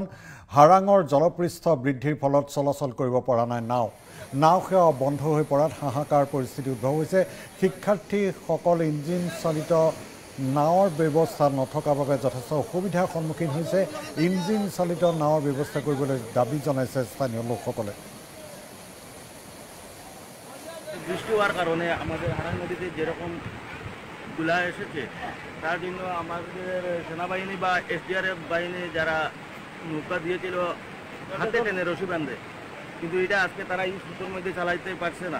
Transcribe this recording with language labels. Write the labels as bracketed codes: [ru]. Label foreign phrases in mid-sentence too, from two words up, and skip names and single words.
[as] হাৰাঙৰ জলপৃষ্ঠ বৃদ্ধিৰ ফলত চলাচল কৰিব পৰা নাই নাও সেৱা বন্ধ হৈ পৰাত হাহাকাৰ পৰিস্থিতি উদ্ভৱ হৈছে। শিক্ষাৰ্থীসকল ইঞ্জিন চালিত নাৱৰ ব্যৱস্থা নথকাৰ বাবে যথেষ্ট অসুবিধাৰ সন্মুখীন হৈছে। ইঞ্জিন চালিত নাৱৰ ব্যৱস্থা কৰিবলৈ দাবী জনাইছে স্থানীয় লোকসকলে। [bn] বৃষ্টি হওয়ার কারণে আমাদের হারাং নদীতে যেরকম তুলা এসেছে তার জন্য আমাদের সেনাবাহিনী বা এসডিআরএফ বাহিনী যারা নৌকা দিয়েছিল হাতে টেনে রশি বাঁধে, কিন্তু এটা আজকে তারা এই সুতোর মধ্যে চালাইতে পারছে না।